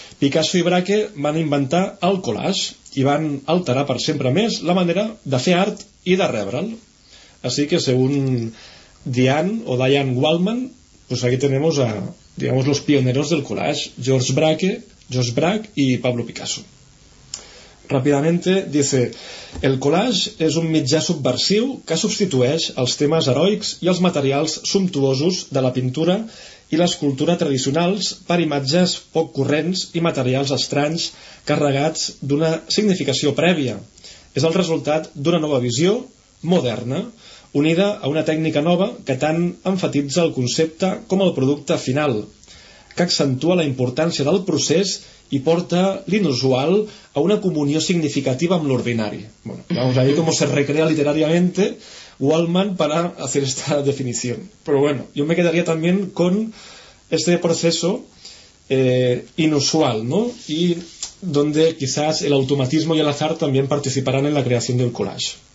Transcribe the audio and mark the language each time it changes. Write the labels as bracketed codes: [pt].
[ca] Picasso i Braque van inventar el collage i van alterar per sempre més la manera de fer art i de rebre'l. [es] Así que según Diane o Diane Wallman, pues aquí tenemos a, digamos, los pioneros del collage, George Braque y Pablo Picasso. Rápidamente dice, [ca] el collage es un mitjà subversiu que substitueix els temes heroics i els materials sumptuosos de la pintura i l'escultura tradicionals per imatges poc corrents i materials estranys carregats d'una significació prèvia. És el resultat d'una nova visió moderna, unida a una tècnica nova que tant enfatitza el concepte com el producte final, que accentua la importància del procés i porta l'inusual a una comunió significativa amb l'ordinari. [es] Bueno, vamos a ver cómo se recrea literariamente Wallman para hacer esta definición. Pero bueno, yo me quedaría también con este proceso inusual, ¿no? Y donde quizás el automatismo y el azar también participarán en la creación del collage.